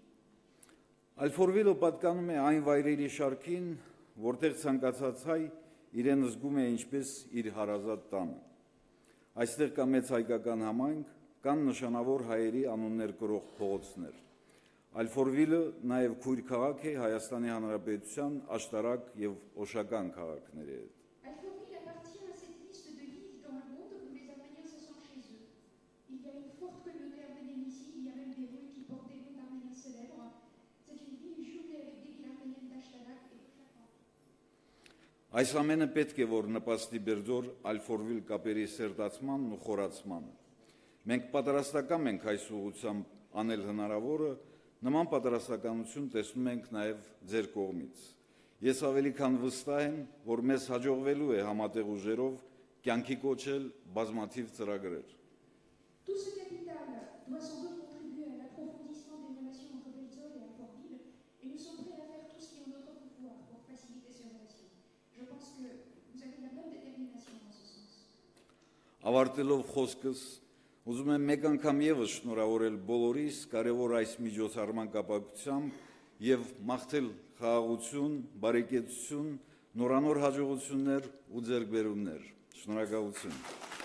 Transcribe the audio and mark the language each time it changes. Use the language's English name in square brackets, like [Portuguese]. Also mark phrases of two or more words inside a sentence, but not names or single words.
[Armenian] Ալֆորվիլը պատկանում է այն վայրերի շարքին, որտեղ ցանկացած հայ իրեն զգում է ինչպես իր հարազատ տանը։ Այստեղ կա մեծ հայկական համայնք, կան նշանավոր հայերի անուններ կրող փողոցներ։ Ալֆորվիլը նաև քույր քաղաք է Հայաստանի Հանրապետության աշտարակ եւ օշական քաղաքների հետ։ [French] Alfortville appartient à cette liste de villes dans le monde où les Arméniens se sentent chez eux. Il y a une forte communauté arménienne ici, il y a même des rues qui portent des noms d'Arméniens célèbres. C'est une ville jumelée avec des villes arméniennes d'Ashtadak et Oshakam. [Armenian] Այս ամենը պետք է որ նպաստի Բերձոր Ալֆորվիլ կապերի սերտացմանն ու խորացմանը։ Մենք պատրաստական ենք այս ուղղությամբ անել հնարավորը, նման պատրաստականություն տեսնում ենք նաև ձեր կողմից։ Ես ավելի քան վստահ եմ, որ մեզ հաջողվելու է համատեղ ուժերով կյանքի կոչել բազմաթիվ ծրագրեր։ [French] Tout ce capital doit sans doute contribuer à l'approfondissement des relations entre Berdzor et Alfortville, et nous sommes prêts à faire tout ce qui est en notre pouvoir pour faciliter ces relations. Je pense que vous avez la même détermination dans ce sens. [Armenian] Ավարտելով խոսքս, ուզում եմ մեկ անգամ եւս շնորհավորել բոլորիս կարևոր այս միջոցառման կապակցությամբ եւ մաղթել խաղաղություն, բարեկեցություն, նորանոր հաջողություններ ու ձեռքբերումներ։ Շնորհակալություն։